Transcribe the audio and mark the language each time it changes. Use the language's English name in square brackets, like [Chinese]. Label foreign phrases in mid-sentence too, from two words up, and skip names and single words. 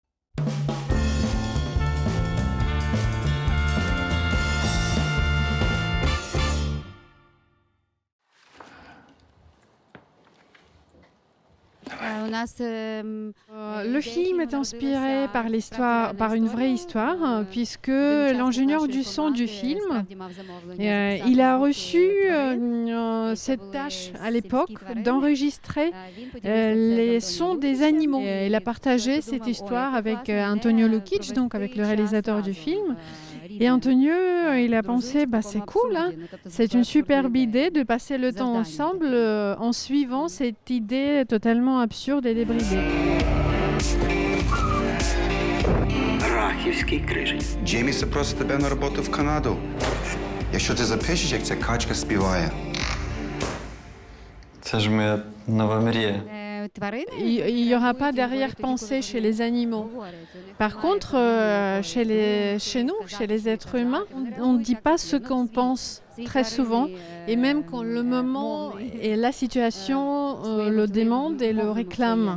[French] Le film est inspiré par une vraie histoire, puisque l'ingénieur du son du film, il a reçu cette tâche à l'époque d'enregistrer les sons des animaux. Il a partagé cette histoire avec Antonio Lukic, donc avec le réalisateur du film. Et Antonio, il a pensé, c'est cool, hein, c'est une superbe idée de passer le temps ensemble en suivant cette idée totalement absurde et débridée. [Ukrainian] Рахівський крижень. Джейміс просить тебе на роботу в Канаду. Якщо ти запишеш, як ця качка співає. Це ж моя нова мрія. [French] Il n'y aura pas d'arrière-pensée chez les animaux. Par contre, chez nous, chez les êtres humains, on ne dit pas ce qu'on pense très souvent. Et même quand le moment et la situation le demandent et le réclament.